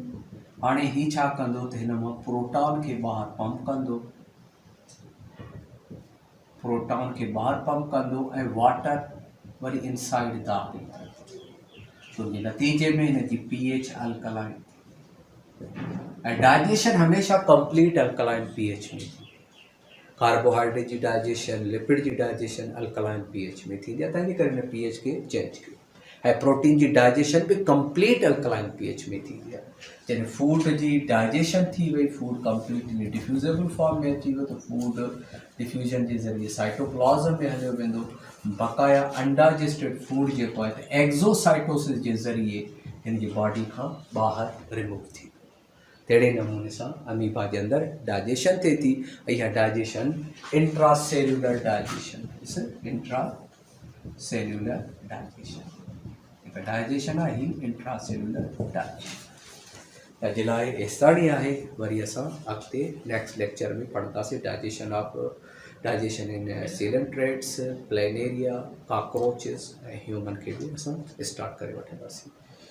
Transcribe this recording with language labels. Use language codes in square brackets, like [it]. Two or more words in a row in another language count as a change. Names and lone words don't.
[sd] हाणे हीउ छा कंदो त हिन मां प्रोटॉन खे ॿाहिरि पंप कंदो, प्रोटॉन खे ॿाहिरि पंप कंदो ऐं वाटर वरी इनसाइड दाख़िल कंदो। तो जे नतीजे में हिन जी [en] pH alkaline [sd] ऐं डाइजेशन हमेशह [en] complete alkaline pH [sd] में थी। कार्बोहाइड्रेट जी डाइजेशन, लिपिड जी डाइजेशन [en] alkaline pH [sd] में थींदी आहे, तंहिंजे करे हिन पीएच खे चेंज कयो। ऐं प्रोटीन जी डाइजेशन बि [en] complete alkaline pH [sd] में थींदी आहे। जॾहिं फूड जी डाइजेशन थी वई, फूड [en] completely diffusible form [sd] में अची वियो, त [en] food diffusion [sd] जे ज़रिए साइटोप्लाज़म में हलियो वेंदो। बक़ाया [en] undigested food [sd] जेको आहे त एक्ज़ोसाइटोसिस जे ज़रिए हिन जी बॉडी खां ॿाहिरि रिमूव थी। तहिड़े नमूने सां अमीबा जे अंदरि डाइजेशन थिए थी, ऐं इहा [en] digestion intracellular digestion, intracellular digestion [sd] हिकु डाइजेशन आहे, ही [en] intracellular digestion. [sd] अॼु लाइ एतिरी आहे, वरी असां अॻिते [en] next lecture [sd] में पढ़ंदासीं [en] digestion in coelenterates, planaria, cockroaches [sd] ऐं ह्यूमन खे बि असां स्टार्ट करे वठंदासीं।